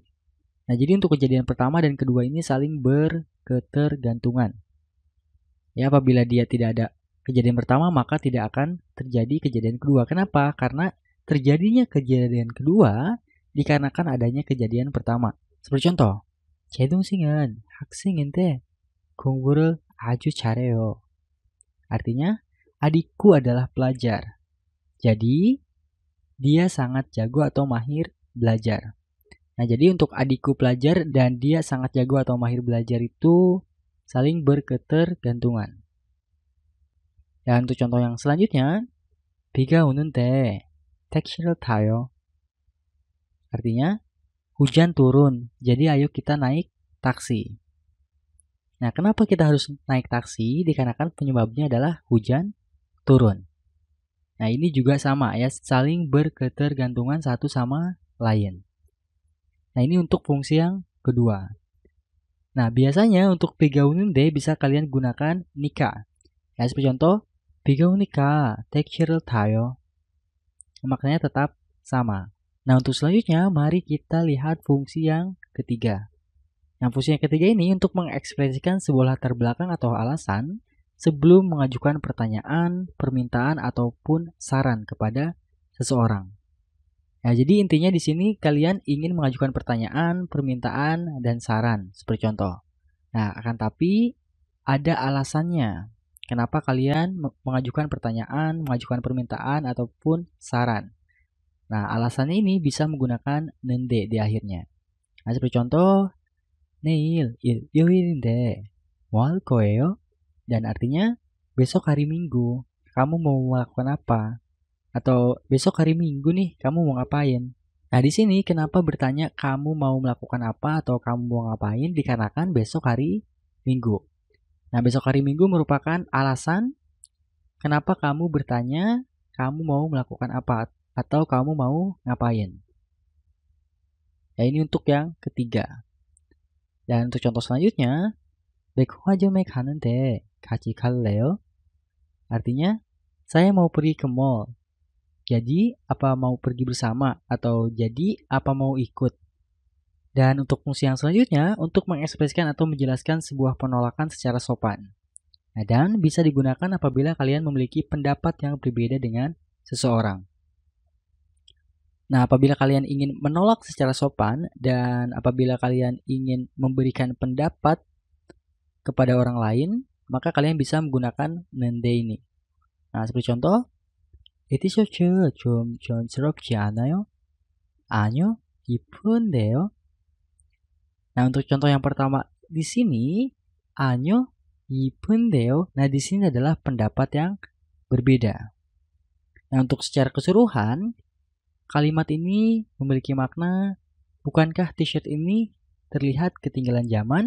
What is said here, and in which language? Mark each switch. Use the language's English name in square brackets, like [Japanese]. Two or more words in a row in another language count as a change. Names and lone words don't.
[Indonesian] Nah, jadi untuk kejadian pertama dan kedua ini saling berketergantungan. Ya, apabila dia tidak ada kejadian pertama, maka tidak akan terjadi kejadian kedua. Kenapa? Karena terjadinya kejadian kedua dikarenakan adanya kejadian pertama. Seperti contoh, [Korean] 제 동생은 학생인데 공부를 아주 잘해요. [Indonesian] Artinya, adikku adalah pelajar. Jadi, dia sangat jago atau mahir belajar. Nah, jadi untuk adikku pelajar dan dia sangat jago atau mahir belajar itu saling berketergantungan. Dan untuk contoh yang selanjutnya, [Korean] 비가 오는데 택시를 타요. [Indonesian] Artinya, hujan turun, jadi ayo kita naik taksi. Nah, kenapa kita harus naik taksi? Dikarenakan penyebabnya adalah hujan turun. Nah, ini juga sama ya, saling berketergantungan satu sama lain. Nah, ini untuk fungsi yang kedua. Nah, biasanya untuk [Korean] 비가 오는데 [Indonesian] bisa kalian gunakan nika. Ya, seperti contoh, [Korean] 비가 오니까 택시를 타요. [Indonesian] Maknanya tetap sama. Nah, untuk selanjutnya, mari kita lihat fungsi yang ketiga. Nah, fungsi yang ketiga ini untuk mengekspresikan sebuah latar belakang atau alasan sebelum mengajukan pertanyaan, permintaan, ataupun saran kepada seseorang. Nah, jadi intinya di sini kalian ingin mengajukan pertanyaan, permintaan, dan saran, seperti contoh. Nah, akan tapi ada alasannya. Kenapa kalian mengajukan pertanyaan, mengajukan permintaan, ataupun saran. Nah, alasannya ini bisa menggunakan nende di akhirnya. Nah, seperti contoh, [Korean] 내일 일요일인데 뭐 할 거예요? [Indonesian] Dan artinya, besok hari Minggu, kamu mau melakukan apa? Atau besok hari Minggu nih, kamu mau ngapain? Nah, di sini kenapa bertanya kamu mau melakukan apa atau kamu mau ngapain? Dikarenakan besok hari Minggu. Nah, besok hari Minggu merupakan alasan kenapa kamu bertanya kamu mau melakukan apa atau kamu mau ngapain. Ya, ini untuk yang ketiga. Dan untuk contoh selanjutnya, [Korean] 백화점에 가는데 같이 갈래요? [Indonesian] Artinya, saya mau pergi ke mall. Jadi, apa mau pergi bersama? Atau jadi, apa mau ikut? Dan untuk fungsi yang selanjutnya, untuk mengekspresikan atau menjelaskan sebuah penolakan secara sopan. Nah, dan bisa digunakan apabila kalian memiliki pendapat yang berbeda dengan seseorang. Nah, apabila kalian ingin menolak secara sopan dan apabila kalian ingin memberikan pendapat kepada orang lain, maka kalian bisa menggunakan nende ini. Nah, seperti contoh, [Korean] 이 티셔츠 좀 촌스럽지 않아요? 아니요, 이쁜데요. [Indonesian] Nah, untuk contoh yang pertama di sini, [Korean] año 이쁜데요. [Indonesian] Nah, di sini adalah pendapat yang berbeda. Nah, untuk secara keseluruhan, kalimat ini memiliki makna, bukankah t-shirt ini terlihat ketinggalan zaman?